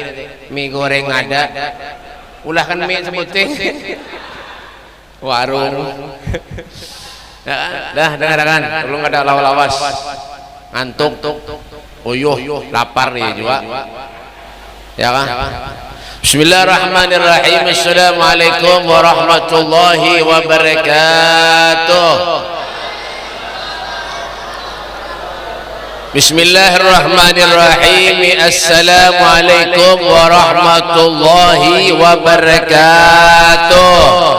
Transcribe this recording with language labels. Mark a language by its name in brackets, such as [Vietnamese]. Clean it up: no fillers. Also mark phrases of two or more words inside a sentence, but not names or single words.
[Banjar] Mie goreng ada. Ulah kan mie sebuting. Warung. Dah dengarkan. Belum ada lawas. Ngantuk. Uyuh, lapar nih juga. Ya kan? [Arabic] بسم الله الرحمن الرحيم. السلام عليكم ورحمة الله وبركاته. بسم الله الرحمن الرحيم. السلام عليكم ورحمة الله وبركاته.